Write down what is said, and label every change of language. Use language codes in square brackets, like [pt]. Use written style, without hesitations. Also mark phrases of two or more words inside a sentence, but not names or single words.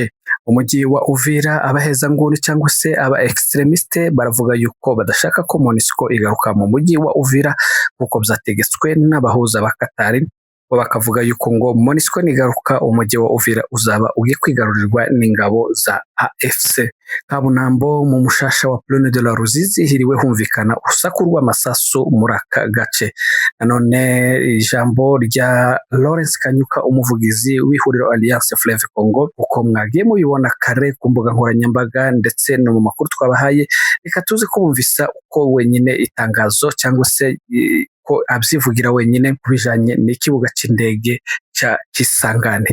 [rw] Umujyi wa Uvira, abahezanguni cyangwa se aba extremiste baravuga yuko badashaka ko MONUSCO igaruka mu mujyi wa Uvira kuko byategetswe n'abahuza ba Katari, bo bakavuga yuko ngo MONUSCO nigaruka umujyi wa Uvira uzaba ugiye kwigarurirwa n'ingabo za AFC. Kabunambo mu mushasha wa Plaine de la Ruzizi hiriwe humvikana urusaku rw'amasasu muri aka gace. Nanone ijambo rya Lawrence Kanyuka, umuvugizi w'ihuriro Alliance Fleuve Congo, uko mwagiye mubibona kare ku mbuga nkoranyambaga ndetse no mu makuru twabahaye, reka tuze kubumvisa uko wenyine itangazo cyangwa se ko abyivugira wenyine kubijanye n'ikibuga cy'indege cya Kisangane.